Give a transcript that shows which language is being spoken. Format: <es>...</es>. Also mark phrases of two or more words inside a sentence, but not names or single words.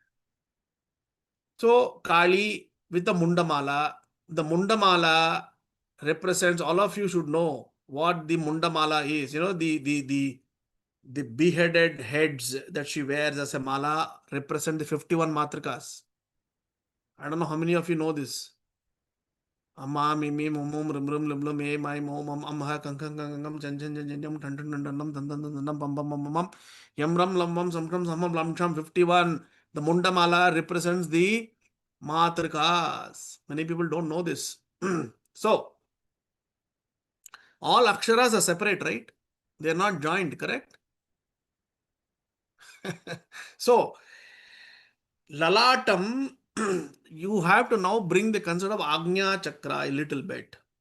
<en>So Kali with the Mundamala. The Mundamala represents, all of you should know what the Mundamala is. The beheaded heads that she wears as a mala represent the 51 matrikas. I don't know how many of you know this.</en> <sa>Amma, Mimi, Mumum, Rum, Rum, Lum, Lum, E, My, Mom, Amha, Kankang, Kangam, Chan, Chan, Chan, Chan, Tan, Tan, Tan, Tan, Tan, Tan, Tan, Pam, Pam, Pam, Pam, Yam, Ram, Lam, Vam, Samkram, Samam, Lam, Cham, 51.</sa> <en>The Mundamala represents the matrikas. Many people don't know this. So, all aksharas are separate, right? They are not joined, correct? So, Lalatam, you have to now bring the concept of Agnya Chakra a little bit.</en>